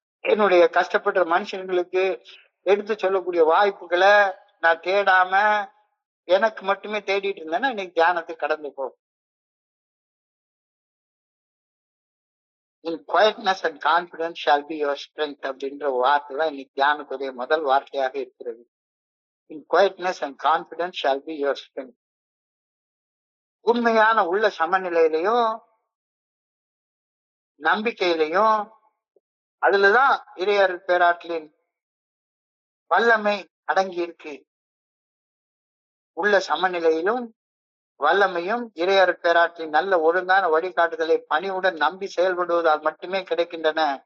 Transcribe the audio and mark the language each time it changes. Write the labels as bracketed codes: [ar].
[ta] என்னுடைய கஷ்டப்படுற மனுஷங்களுக்கு எடுத்து சொல்லக்கூடிய வாய்ப்புகளை நான் தேடாம எனக்கு மட்டுமே தேடிட்டு இருந்தேன்னா இன்னைக்கு தியானத்துக்கு கடந்து போ. [en] In quietness and confidence shall be your strength [ta] அப்படின்ற வார்த்தை தான் இன்னைக்கு தியானத்துடைய முதல் வார்த்தையாக இருக்கிறது. [en] In quietness and confidence shall be your strength. [ta] உண்மையான உள்ள சமநிலையிலையும் நம்பிக்கையிலையும் அதுலதான் இறையருள் பேராற்றலின் வல்லமை அடங்கி இருக்கு. உள்ள சமநிலையிலும் வல்லமையும் இறையருள் பேராற்றலின் நல்ல ஒழுங்கான வழிகாட்டுதலை பணிவுடன் நம்பி செயல்படுவதால் மட்டுமே கிடைக்கின்றன.